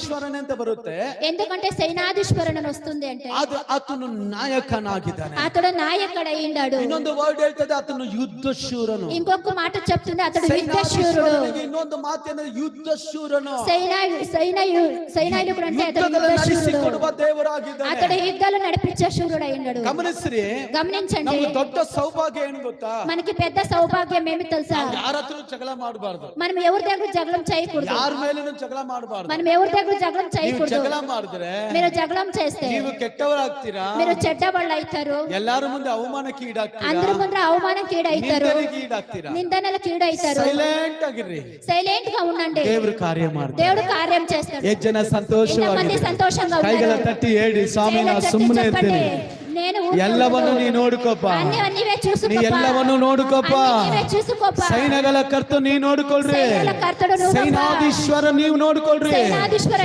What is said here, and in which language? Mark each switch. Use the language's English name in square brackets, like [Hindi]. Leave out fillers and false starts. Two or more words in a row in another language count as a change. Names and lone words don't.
[Kannada] ಸೇನಾಧೀಶ್ವರನೇ ಅಂತ ಬರುತ್ತೆ. [Telugu] ఎందుకంటే సైనాధీశ్వరుని వస్తుంది అంటే [Kannada] ಅದು ಆತನು ನಾಯಕನಾಗಿದ್ದಾನೆ. [Telugu] అతడు నాయకుడై ఉన్నాడు. [Kannada] ಇನ್ನೊಂದು ವರ್ಡ್ ಹೇಳ್ತದೆ ಆತನು ಯುದ್ಧ ಶೂರನು. [Telugu] ఇంకొక మాట చెప్తుంది అతడు యుద్ధ శూరుడు. [Kannada] ಇನ್ನೊಂದು ಮಾತೇನ ಯುದ್ಧ ಶೂರನು. [Telugu] సైనికుడు అంటే అతడు యుద్ధ శూరుడు. [Kannada] ದೇವರಾಗಿದ್ದಾನೆ. [Telugu] అతడు యుద్ధాలు నడిపించే శూరుడై ఉన్నాడు. [Kannada] ಗಮನಿಸ್ರಿ, [Telugu] గమనించండి. [Kannada] ನಮಗೆ ದೊಡ್ಡ ಸೌಭಾಗ್ಯ ಏನು ಗೊತ್ತಾ? [Telugu] మనకి పెద్ద సౌభాగ్యం ఏమి తెలుసా? [Kannada] ಯಾರ ಹತ್ರ ಜಗಳ ಮಾಡಬಾರದು. [Telugu] మనం ఎవరి దగ్గర జగడం చేయకూడదు. [Kannada] ಯಾರ ಮೇಲೇನೂ ಜಗಳ ಮಾಡಬಾರದು. [Telugu] మనం ఎవరి దగ్గర జగడం చేయకూడదు. [Kannada] ಜಗಳ ಮಾಡಿದ್ರೆ [Telugu] మీరు జగడం చేస్తే [Kannada] ನೀವು ಕೆಟ್ಟವರಾಗ್ತೀರಾ. [Telugu] మీరు చెడ్డవాళ్ళు అవుతారు. [Kannada] ಎಲ್ಲಾರ ಮುಂದೆ ಅವಮಾನಕ್ಕೆ ಈಡಾಗ್ತೀರಾ. [Telugu] అందరి ముందు అవమానంకి ఈడవుతారు. [Kannada] ಈಡಾಗ್ತೀರಾ. [Telugu] నిందనలకు ఈడవుతారు. [Kannada] ಸೈಲೆಂಟ್ ಆಗಿರ್ರಿ. [Telugu] సైలెంట్ గా ఉండండి. [Kannada] ದೇವರು ಕಾರ್ಯ ಮಾಡ್ತಾರೆ. [Telugu] దేవుడు కార్యం చేస్తాడు. [Kannada] ಎಷ್ಟು ಜನ ಸಂತೋಷವಾಗಿ [Telugu] ಸಂತೋಷంగా [Kannada] ಕೈಗಳ ತಟ್ಟಿ ಹೇಳಿ, ಸ್ವಾಮಿ ನಾ ಸುಮ್ಮನೆ ಇರ್ತೀನಿ. ಎಲ್ಲವನ್ನು ನೀ ನೋಡ್ಕೋಪ್ಪ. ನೀ ಎಲ್ಲವನ್ನು ನೋಡ್ಕೋಪ್ಪ. ಸೈನ್ಯಗಳ ಕರ್ತನು ನೀ ನೋಡ್ಕೊಳ್ರಿ. ಸೈನಾಧೀಶ್ವರ ನೀವು ನೋಡ್ಕೊಳ್ರಿ.